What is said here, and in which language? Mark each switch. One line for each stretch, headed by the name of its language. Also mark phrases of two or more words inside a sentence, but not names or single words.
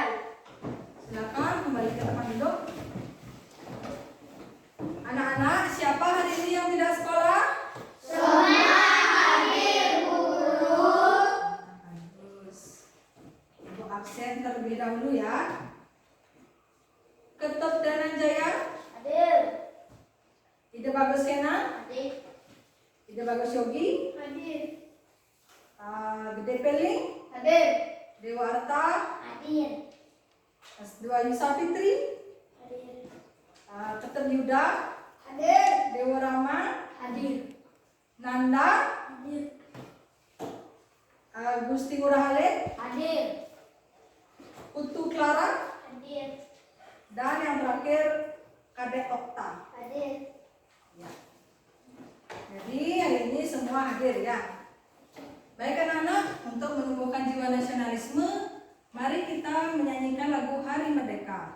Indonesian: Silakan kembali ke tempat duduk. Anak-anak, siapa hari ini yang tidak sekolah? Semua hadir, guru. Bagus. Ibu absen terlebih dahulu ya. Ketep Dananjaya, Hadir. Ide Bagus Kena, Hadir. Ide Bagus Yogi, Hadir. Gede Peling, Hadir. Dewa Arta, Hadir. S2 Yusa Fitri, Hadir. Ketep Yuda, Hadir. Dewa Rama, Hadir. Nanda, Hadir. Gusti Ngurah Halid, Hadir. Putu Clara, Hadir. dan yang terakhir Kadek Okta. Hadir. Ya. Jadi hari ini semua hadir ya. Baik anak-anak, untuk menumbuhkan jiwa nasionalisme, mari kita menyanyikan lagu Hari Merdeka.